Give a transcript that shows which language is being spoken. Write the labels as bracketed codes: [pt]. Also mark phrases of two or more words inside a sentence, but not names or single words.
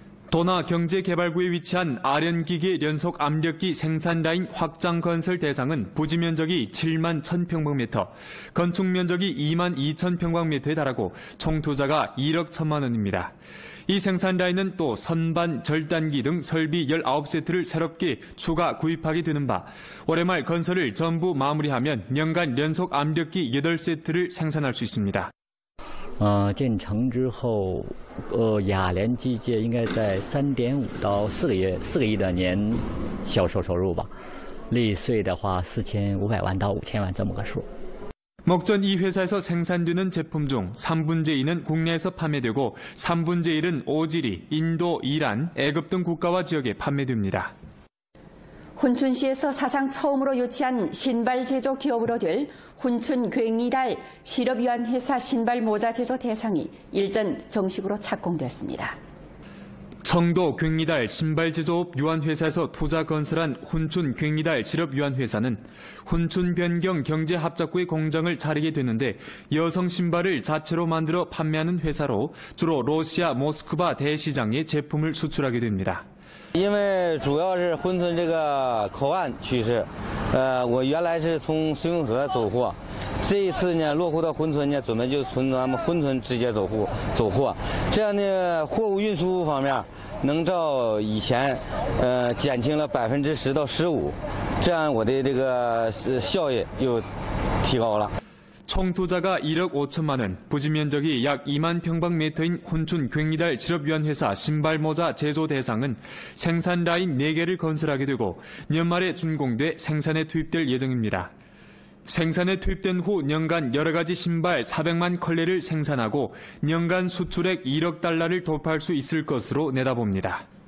[ko] 도나경제개발구에 위치한 아련기계 연속 압력기 생산 라인 확장 건설 대상은 부지 면적이 7만 1,000평방미터, 건축 면적이 2만 2,000평방미터에 달하고 총 투자가 1억 1천만 원입니다. 이 생산 라인은 또 선반, 절단기 등 설비 19세트를 새롭게 추가 구입하게 되는 바 올해 말 건설을 전부 마무리하면 년간 연속 압력기 8세트를 생산할 수 있습니다. [zh] 建成之后，雅联机械应该在3.5到4个亿的年销售收入吧，利税的话4500万到5000万这么个数。 [ko] 목전 이 회사에서 생산되는 제품 중 3분의 2는 국내에서 판매되고 3분의 1은 오지리, 인도, 이란, 애굽 등 국가와 지역에 판매됩니다. 훈춘시에서 사상 처음으로 유치한 신발 제조 기업으로 될 훈춘 괭이달 실업유한회사 신발 모자 제조 대상이 일전 정식으로 착공됐습니다. 청도 괭이달 신발 제조업 유한회사에서 토자 건설한 훈춘 괭이달 실업유한회사는 훈춘 변경 경제합작구의 공장을 차리게 되는데 여성 신발을 자체로 만들어 판매하는 회사로 주로 러시아 모스크바 대시장에 제품을 수출하게 됩니다. [zh] 因为主要是珲春这个口岸趋势，我原来是从绥永河走货，这一次呢落户到珲春呢，准备就从咱们珲春直接走货，这样呢货物运输方面能照以前减轻了10%到15%，这样我的这个效益又提高了。 [ko] 총 투자가 1억 5천만 원, 부지 면적이 약 2만 평방미터인 훈춘 괭이달 실업유한회사 신발모자 제조 대상은 생산 라인 4개를 건설하게 되고 연말에 준공돼 생산에 투입될 예정입니다. 생산에 투입된 후 년간 여러 가지 신발 400만 컬레를 생산하고 년간 수출액 1억 달러를 돌파할 수 있을 것으로 내다봅니다.